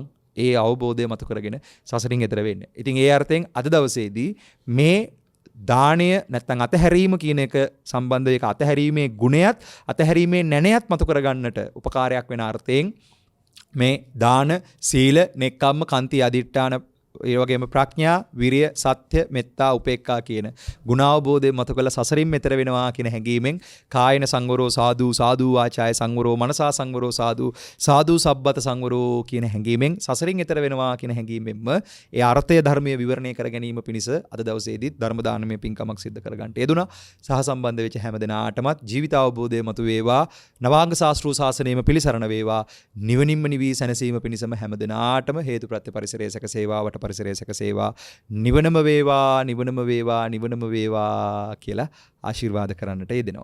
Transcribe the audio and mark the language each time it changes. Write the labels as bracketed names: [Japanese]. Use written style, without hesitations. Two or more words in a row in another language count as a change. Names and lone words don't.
[Sinhala] ඒ අවබෝධය මතු කරගෙන සසරින් එතර වෙන්න. ඉතින් ඒ අර්ථයෙන් අද දවසේදී මේ දාණය නැත්නම් අතහැරීම කියන එක සම්බන්ධව ඒක අතහැරීමේ ගුණයත් අතහැරීමේ නැණයත් මතු කරගන්නට උපකාරයක් වෙන අර්ථයෙන් මේ දාන, සීල, නෙක්ඛම්ම, කන්ති, අදිඨාන, ඒ වගේම ප්‍රඥා, විරිය, සත්‍ය, මෙත්තා, උපේක්ඛා කියන ගුණාවබෝධය මත කළ සසරින් මෙතර වෙනවා කියන හැඟීමෙන් [Pali] කායන සංවරෝ සාදු සාදු වාචාය සංවරෝ මනසා සංවරෝ සාදු සාදු සබ්බත සංවරෝ [Sinhala] කියන හැඟීමෙන් සසරින් එතර වෙනවා කියන හැඟීමෙන්ම ඒ අර්ථය ධර්මයේ විවරණය කර ගැනීම පිණිස අද දවසේදී ධර්ම දානමය පින්කමක් සිද්ධ කරගන්නට යෙදුණා. සහ සම්බන්ධ වෙච්ච හැම දෙනාටමත් ජීවිත අවබෝධය මතු වේවා, නවාංග ශාස්ත්‍රීය ශාසනයම පිළිසරණ වේවා, නිවනින්ම නිවී සැනසීම පිණිසම හැම දෙනාටම හේතු ප්‍රත්‍ය පරිසරයේ සැකසේවාවට පරිසරයේ සැකසේවා, නිවනම වේවා, නිවනම වේවා, නිවනම වේවා කියලා ආශිර්වාද කරන්නට යෙදෙනවා.